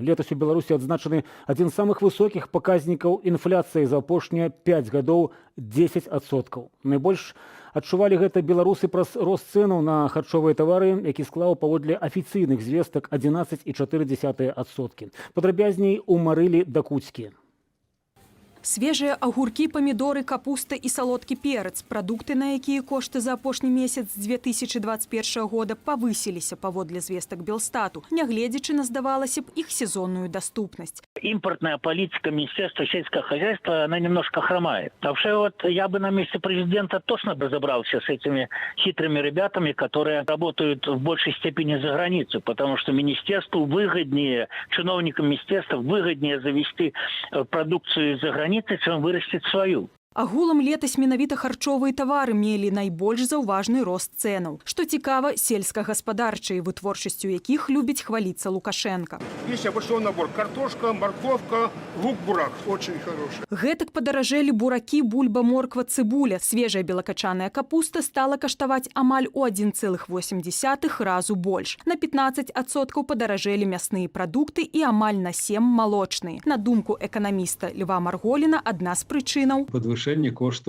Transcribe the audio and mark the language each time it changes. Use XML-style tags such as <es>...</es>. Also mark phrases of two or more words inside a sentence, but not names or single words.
<be>Летась у Беларусі адзначаны адзін з самых высокіх паказнікаў інфляцыі за апошнія 5 гадоў – 10%. Найбольш адчувалі гэта беларусы праз рост цэнаў на харчовыя тавары, які склаў паводле афіцыйных звестак 11,4%. Падрабязней у Марылі Дакуцькі.</be> <ru>Свежие огурки, помидоры, капуста и солодкий перец – продукты,</ru> <be>на якія кошты за апошні месяц 2021 года повысились паводле звестак Белстату, нягледзячы на, здавалася б,</be> <ru>их сезонную доступность. Импортная политика Министерства сельского хозяйства, она немножко хромает. Вообще вот я бы на месте президента точно разобрался с этими хитрыми ребятами, которые работают в большей степени за границу, потому что министерству выгоднее, чиновникам министерства выгоднее завести продукцию за границу, чем вырастить свою.</ru> <be>Агулам летась менавіта харчовыя тавары мелі найбольш заўважны рост цэнаў. Што цікава, сельскагаспадарчай вытворчасцю якіх любіць хваліцца Лукашенко.</be> <ru>Есть обычный набор: картошка, морковка, лук, бурак. Очень хороший.</ru> <be>Гэтак падаражэлі буракі, бульба, морква, цыбуля. Свежая белакачаная капуста стала каштаваць амаль у 1,8 разу больш. На 15% падаражэлі мясныя прадукты і амаль на 7% малочныя. На думку эканаміста Льва Марголіна, адна з прычынаў</be>